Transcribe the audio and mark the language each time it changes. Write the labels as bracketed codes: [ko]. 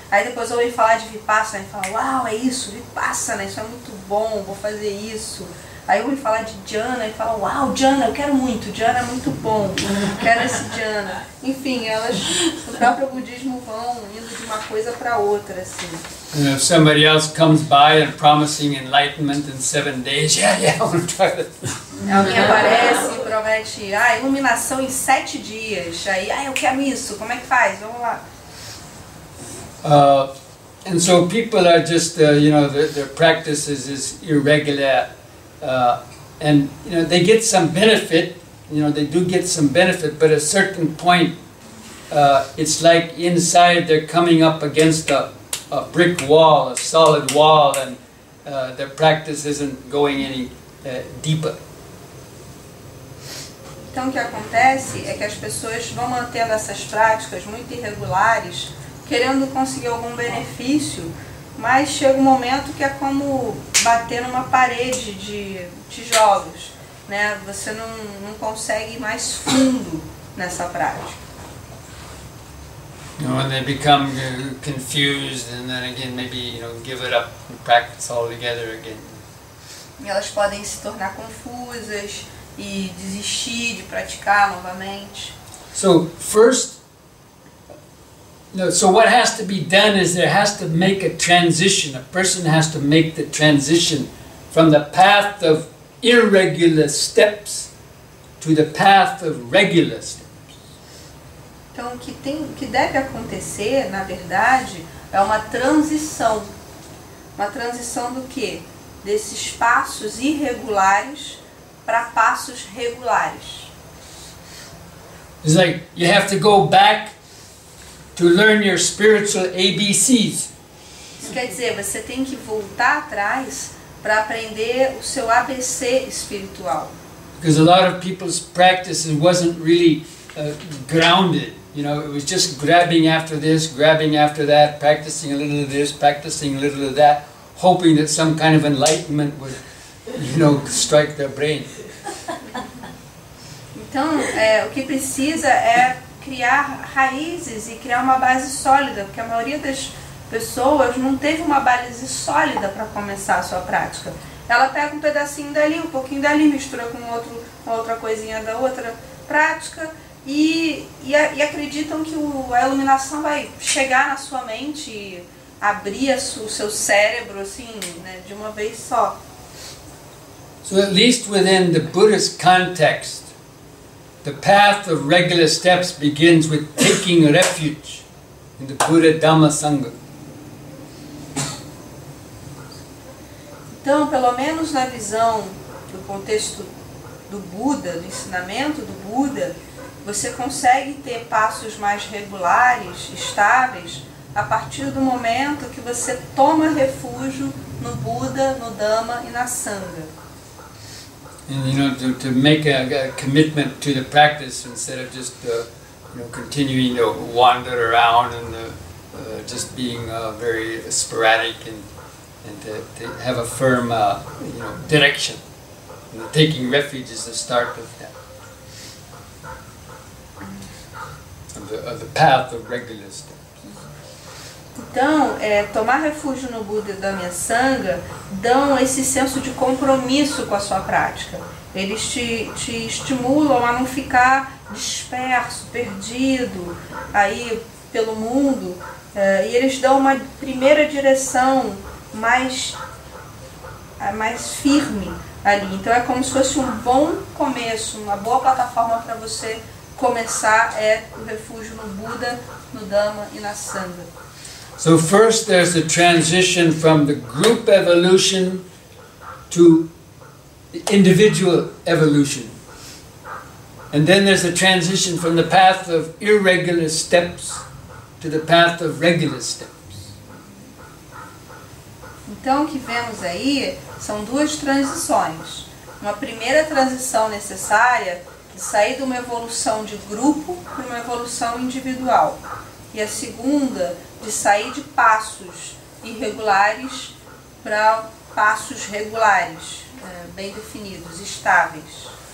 [pt] Aí depois ouvem falar de Vipassana e falam, uau, é isso, Vipassana, isso é muito bom, vou fazer isso. Aí ouvem falar de Dhyana e falam, uau, Dhyana, eu quero muito, Dhyana é muito bom, quero esse Dhyana. Enfim, elas, no próprio budismo, vão indo de uma coisa para outra, assim. [en] And if somebody else comes by and promising enlightenment in 7 days, yeah, I want to try that. [pt] Alguém aparece e promete, iluminação em 7 dias. Aí, eu quero isso, como é que faz? Vamos lá. [en] And so people are just, you know, their practices is irregular. And you know, they get some benefit, you know, they do get some benefit, but at a certain point it's like inside they're coming up against a brick wall, a solid wall, and their practice isn't going any deeper. [pt] Então o que acontece é que as pessoas vão mantendo essas práticas muito irregulares, querendo conseguir algum benefício, mas chega um momento que é como bater numa parede de tijolos, né? Você não consegue ir mais fundo nessa prática. [en] You know, when they become confused, and then again maybe, you know, give it up and practice altogether again. [pt] E elas podem se tornar confusas e desistir de praticar novamente. [en] So first, so what has to be done is there has to make a transition. A person has to make the transition from the path of irregular steps to the path of regular steps. [pt] Então o que deve acontecer, na verdade, é uma transição. Uma transição do quê? Desses passos irregulares para passos regulares. [en] It's like you have to go back to learn your spiritual ABCs. [pt] Isso quer dizer, você tem que voltar atrás para aprender o seu ABC espiritual. [en] Because a lot of people's practice wasn't really grounded. You know, it was just grabbing after this, grabbing after that, practicing a little of this, practicing a little of that, hoping that some kind of enlightenment would, you know, strike their brain. [pt] Então, o que precisa é criar raízes e criar uma base sólida, porque a maioria das pessoas não teve uma base sólida para começar a sua prática. Ela pega um pedacinho dali, um pouquinho dali, mistura com outra coisinha da outra prática e acreditam que a iluminação vai chegar na sua mente e abrir o seu cérebro assim, né, de uma vez só. [en] So at least within the Buddhist context, the path of regular steps begins with taking refuge in the Buddha Dhamma Sangha. [pt] Então, pelo menos na visão do contexto do Buda, do ensinamento do Buda, você consegue ter passos mais regulares, estáveis, a partir do momento que você toma refúgio no Buda, no Dhamma e na Sangha. [en] And to make a commitment to the practice instead of just continuing to wander around and just being very sporadic and to have a firm direction. And taking refuge is the start of that, of the path of regular steps. [pt] Então, tomar refúgio no Buda e Dhamma e Sangha dão esse senso de compromisso com a sua prática. Eles te estimulam a não ficar disperso, perdido aí pelo mundo, e eles dão uma primeira direção mais firme ali. Então é como se fosse um bom começo, uma boa plataforma para você começar o refúgio no Buda, no Dhamma e na Sangha. [en] So first there's the transition from the group evolution to the individual evolution. And then there's the transition from the path of irregular steps to the path of regular steps. [pt] Então o que vemos aí são duas transições. Uma primeira transição necessária de sair de uma evolução de grupo para uma evolução individual. E a segunda de sair de passos irregulares para passos regulares, bem definidos, estáveis.